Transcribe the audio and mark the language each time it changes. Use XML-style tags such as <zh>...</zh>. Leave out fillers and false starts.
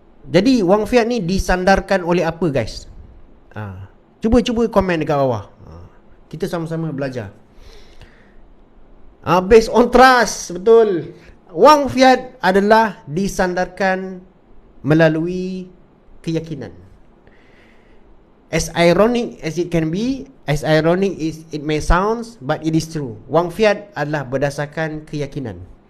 <ms>Jadi wang fiat ni disandarkan oleh apa guys? Cuba komen dekat bawah. Kita sama-sama belajar.</ms> <en>Based on trust. Betul.</en> <ms>Wang fiat adalah disandarkan melalui keyakinan.</ms> <en>As ironic as it can be, as ironic as it may sound, but it is true.</en> <ms>Wang fiat adalah berdasarkan keyakinan.</ms>